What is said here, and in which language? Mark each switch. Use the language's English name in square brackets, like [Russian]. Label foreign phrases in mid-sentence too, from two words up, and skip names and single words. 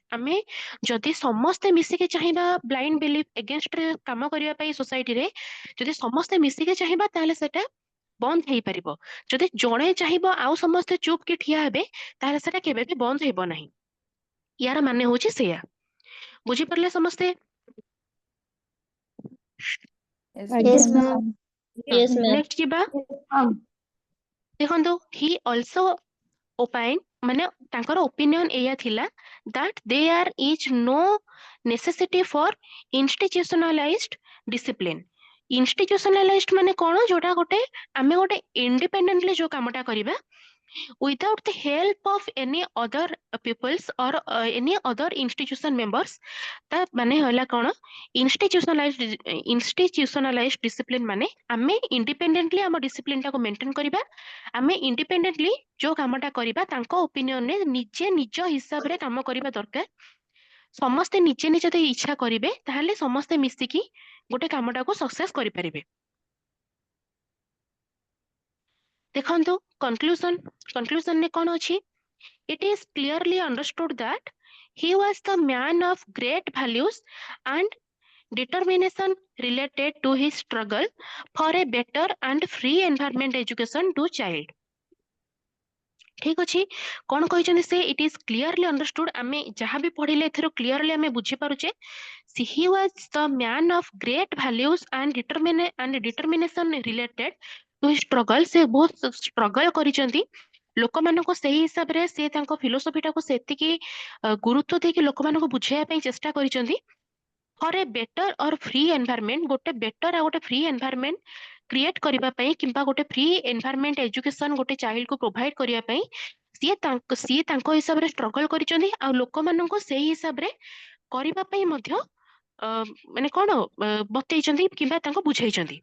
[Odia] ଆମେ ଯଦି ସମସ୍ତେ ମିଶିକି ଚାହିଁବା [English] blind belief [Odia] ଏଗେନଷ୍ଟରେ କାମ କରିବା ପାଇଁ ସୋସାଇଟିରେ, ଯଦି ସମସ୍ତେ ମିଶିକି ଚାହିଁବା ତାହେଲେ ସେଟା ବନ୍ଦ ହେଇପାରିବ। ଯଦି ଜଣେ ଚାହିଁବ ଆଉ ସମସ୍ତେ ଚୁପ୍ କି ଠିଆ ହେବେ, ତାହେଲେ ସେଟା କେବେ ବି ବନ୍ଦ ହେବ ନାହିଁ। ୟାର ମାନେ ହଉଛି ସେଇଆ, ବୁଝିପାରିଲେ ସମସ୍ତେ? ଆଜ୍ଞା [English] Yes, ମ୍ୟାମ୍। ma'am. Yes, ma'am. [Odia] ନେକ୍ସଟ ଯିବା, ଦେଖନ୍ତୁ, [English] he also opine, [Odia] ମାନେ ତାଙ୍କର ଓପିନିଅନ ଏଇଆ ଥିଲା, [English] that there is no necessity for institutionalized discipline। [Odia] institutionalized ମାନେ କଣ, ଯୋଉଟା ଗୋଟେ ଆମେ ଗୋଟେ ଇଣ୍ଡିପେଣ୍ଡେଣ୍ଟଲି ଯୋଉ କାମଟା କରିବା, [English] without the help of any other peoples or any other institution members। [Odia] ତା ମାନେ ହେଲା କଣ, [English] institutionalized discipline [Odia] ମାନେ ଆମେ ଇଣ୍ଡିପେଣ୍ଡେଣ୍ଟଲି ଆମ ଡିସିପ୍ଲିନ ଟାକୁ ମେଣ୍ଟେନ କରିବା, ଆମେ ଇଣ୍ଡିପେଣ୍ଡେଣ୍ଟଲି ଯୋଉ କାମଟା କରିବା ତାଙ୍କ ଓପିନିଅନରେ ନିଜେ ନିଜ ହିସାବରେ କାମ କରିବା ଦରକାର। ସମସ୍ତେ ନିଜେ ନିଜେ ଯଦି ଇଚ୍ଛା କରିବେ ତାହେଲେ ସମସ୍ତେ ମିଶିକି ଗୋଟେ କାମଟାକୁ ସକ୍ସେସ କରିପାରିବେ। ଦେଖନ୍ତୁ କନକ୍ଲୁଜନରେ କଣ ଅଛି, [English] it is clearly understood that he was the man of great values and determination related to his struggle for a better and free environment education to child। [Odia] ଠିକ ଅଛି, କଣ କହିଛନ୍ତି ସେ, [English] it is clearly understood, [Odia] ଆମେ ଯାହା ବି ପଢିଲେ ଏଥିରୁ କ୍ଲିୟରଲି ଆମେ ବୁଝିପାରୁଛେ, [English] he was the man of great values and determination related to his struggle। [Odia] ସେ ବହୁତ ଷ୍ଟ୍ରଗଲ କରିଛନ୍ତି, ଲୋକମାନଙ୍କୁ ସେଇ ହିସାବରେ ସେ ତାଙ୍କ ଫିଲୋସଫିଟାକୁ ସେତିକି ଗୁରୁତ୍ୱ ଦେଇକି ଲୋକମାନଙ୍କୁ ବୁଝେଇବା ପାଇଁ ଚେଷ୍ଟା କରିଛନ୍ତି। [English] for a better or free environment, [Odia] ଗୋଟେ ବେଟର ଆଉ ଗୋଟେ [English] free environment create [Odia] କରିବା ପାଇଁ, କିମ୍ବା ଗୋଟେ [English] free environment education [Odia] ଗୋଟେ ଚାଇଲ୍ଡକୁ ପ୍ରୋଭାଇଡ କରିବା ପାଇଁ ସିଏ ତାଙ୍କ ହିସାବରେ ଷ୍ଟ୍ରଗଲ କରିଛନ୍ତି ଆଉ ଲୋକମାନଙ୍କୁ ସେଇ ହିସାବରେ କରିବା ପାଇଁ ମଧ୍ୟ ମାନେ କଣ ବତେଇଛନ୍ତି କିମ୍ବା ତାଙ୍କୁ ବୁଝେଇଛନ୍ତି।